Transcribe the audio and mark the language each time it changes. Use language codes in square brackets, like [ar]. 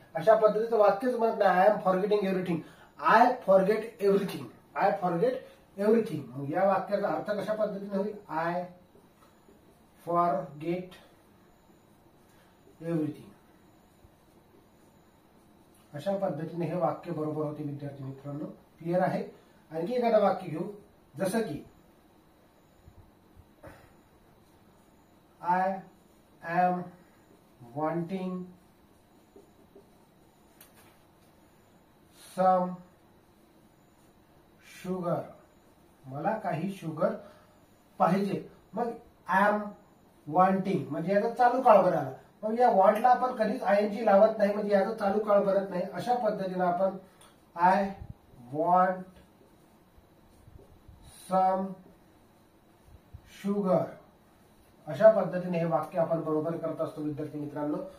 [mr] अशा पद्धतीचं वाक्यच म्हणत नाही, [en] I am forgetting everything. I forget everything, I forget everything. [mr] मग या वाक्याचा अर्थ कशा पद्धतीने होईल? [en] I forget everything. [mr] अशा पद्धतीने हे वाक्य बरोबर होते विद्यार्थी मित्रांनो. क्लिअर आहे? आणखी एखादं वाक्य घेऊ. जसं की [en] I am wanting some sugar. [mr] मला काही शुगर पाहिजे. मग [en] I am wanting [mr] म्हणजे याचा चालू काळ बनाला. मग या वॉन्टला आपण कधीच आयएनजी लावत नाही, म्हणजे याचा चालू काळ बनत नाही. अशा पद्धतीने आपण [en] I want some sugar, [mr] अशा पद्धतीने हे वाक्य आपण बरोबर करत असतो विद्यार्थी मित्रांनो.